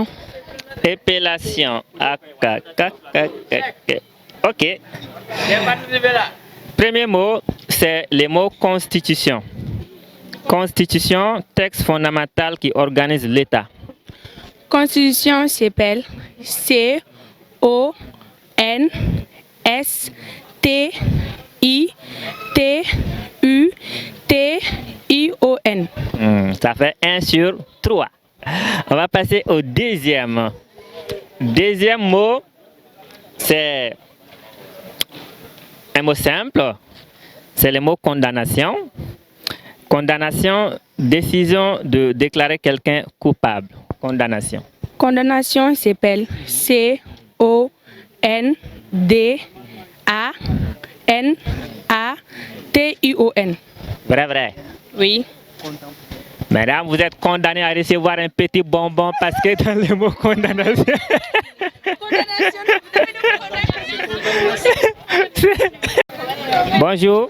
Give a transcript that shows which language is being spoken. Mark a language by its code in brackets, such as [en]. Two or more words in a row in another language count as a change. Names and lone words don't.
[fr] Épellation. Ok. Premier mot, c'est le mot constitution. Constitution, texte fondamental qui organise l'État. Constitution s'appelle C-O-N-S-T-I-T-U-T-I-O-N. Ça fait 1 sur 3. On va passer au deuxième. Deuxième mot, c'est un mot simple. C'est le mot condamnation. Condamnation, décision de déclarer quelqu'un coupable. Condamnation. Condamnation s'appelle C-O-N-D-A-N-A-T-I-O-N. Vrai. Oui. Madame, vous êtes condamné à recevoir un petit bonbon parce que dans le mot condamnation. Bonjour.